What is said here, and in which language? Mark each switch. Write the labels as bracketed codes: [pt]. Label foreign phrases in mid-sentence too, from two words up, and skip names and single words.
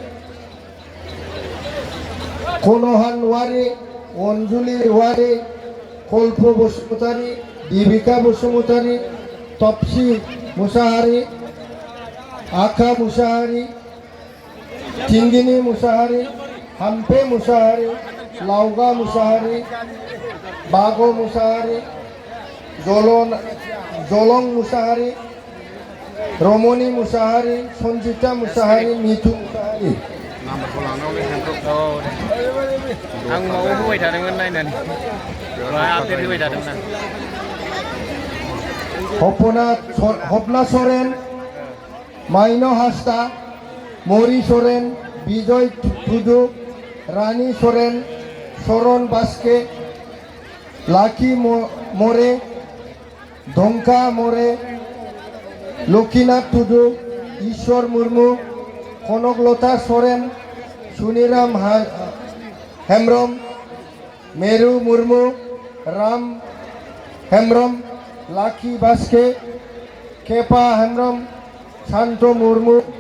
[brx] কোনোহান ওয়ারি, অঞ্জলি ওয়ারি, কল্প বসুমতারি, দীপিকা বসুমতারি, তপসি মুসাহারি, আখা মুসাহারি, চিঙ্গিনি মুসাহারি, হাম্পে মুসাহারি, লাউগা মুসাহারি, বাগো মুসাহারি, জলং মুসাহারি, রমণী মুসাহারি, সঞ্জিতা মুসাহারি, মিঠু মুসাহারি। आं माबायाव होबाय थादोंमोन नायनानै आपडेट होबाय थादोंमोन হপনা সোরেন, মাইনো হাসদা, মরি সোরেন, বিজয় টুডু, রানী সোরেন, শরণ বাস্কে, লাকি মোরে, ধঙ্কা মোরে, লক্ষ্মীনাথ টুডু, ঈশ্বর মুর্মু, কনকলতা সোরেন, সুনিরাম হেমব্রম, মেরু মুর্মু, রাম হেমব্রম, লাকি বাস্কে, কেপা হেমব্রম, শান্ত মুর্মু,